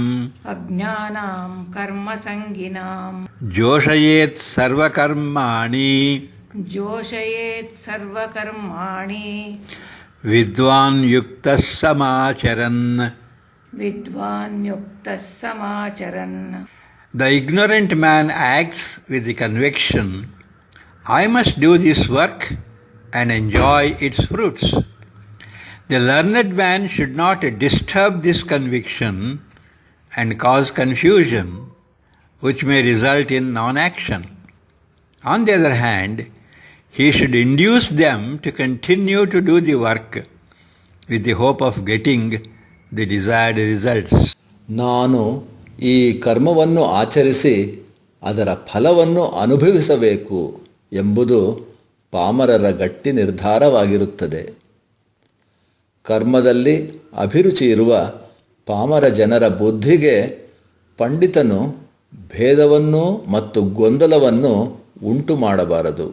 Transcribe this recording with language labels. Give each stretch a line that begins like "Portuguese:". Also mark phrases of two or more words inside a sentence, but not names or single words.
Sanskrit: ಅಜ್ಞಾನಾಂ ಕರ್ಮಸಂಗಿನಾಂ ಜೋಷಯೇತ್ ಸರ್ವಕರ್ಮಾಣಿ ಜೋಷಯೇತ್ ಸರ್ವಕರ್ಮಾಣಿ ವಿದ್ವಾನ್ ಯುಕ್ತಃ ಸಮಾಚರನ್ ವಿದ್ವಾನ್ ಯುಕ್ತಃ ಸಮಾಚರನ್.
English: The ignorant man acts with the conviction, I must do this work and enjoy its fruits. The learned man should not disturb this conviction and cause confusion, which may result in non-action. On the other hand, he should induce them to continue to do the work with the hope of getting the desired results.
Kannada: ನಾನು ಈ ಕರ್ಮವನ್ನು ಆಚರಿಸಿ ಅದರ ಫಲವನ್ನು ಅನುಭವಿಸಬೇಕು ಎಂಬುದು ಪಾಮರರ ಗಟ್ಟಿ ನಿರ್ಧಾರವಾಗಿರುತ್ತದೆ. ಕರ್ಮದಲ್ಲಿ ಅಭಿರುಚಿ ಇರುವ ಪಾಮರ ಜನರ ಬುದ್ಧಿಗೆ ಪಂಡಿತನು ಭೇದವನ್ನು ಮತ್ತು ಗೊಂದಲವನ್ನು ಉಂಟು ಮಾಡಬಾರದು.